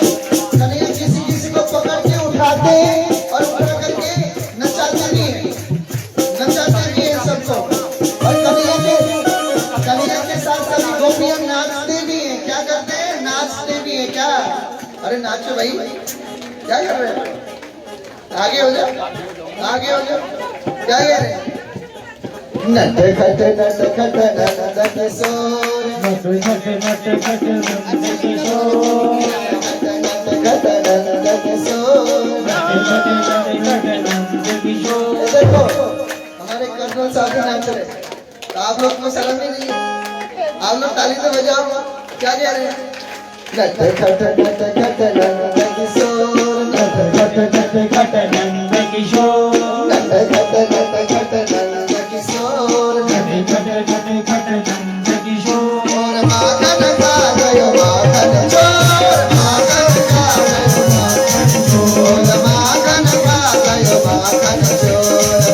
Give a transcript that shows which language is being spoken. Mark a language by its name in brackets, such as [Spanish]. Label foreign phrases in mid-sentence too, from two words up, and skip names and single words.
[Hindi] कन्हैया किसी किसी को पकड़ के उठाते हैं और पकड़ करके नचाते भी हैं, नचाते भी हैं सबको। और कन्हैया के साथ साथ गोपियां नाचते भी हैं। क्या करते हैं? नाचते भी हैं। क्या? अरे नाचो भाई, क्या कर रहे हैं? आगे हो जाओ, आगे हो जाओ। क्या कह रहे हैं? नट खट नट खट नट किशोर, नट खट नट खट नट किशोर, नट खट नट किशोर, नट खट नट खट नट किशोर। देखो हमारे कर्नल साहब भी नाच रहे, तो आप लोग को शर्म ही नहीं है? आप लोग ताली तो बजाओ। क्या कह रहे हैं? नट खट नट खट नट किशोर, नट खट नट खट नट किशोर, नट खट नट खट नट किशोर, नट खट नट खट नट किशोर। और माखन खा गयो माखन चोर, माखन खा गयो माखन चोर, माखन खा गयो माखन चोर,